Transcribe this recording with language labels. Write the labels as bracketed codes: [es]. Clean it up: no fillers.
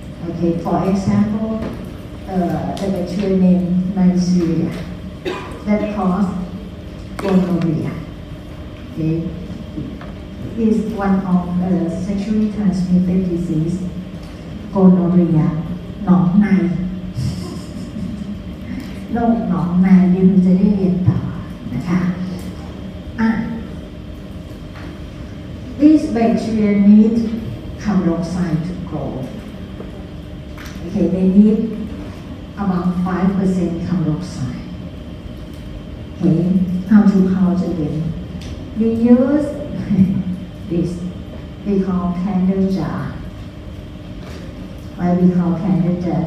[en] Okay, for example, the bacteria named Neisseria that cause gonorrhea. Okay, is one of sexually transmitted disease, gonorrhea. [th] หนองในโรคหนองในเดี๋ยวเราจะได้เรียนต่อนะคะ [en] These bacteria need carbon dioxide to grow. Okay, they need about 5% carbon dioxide. Okay, how to culture them? We use this. We call candle jar. Why we call candle jar?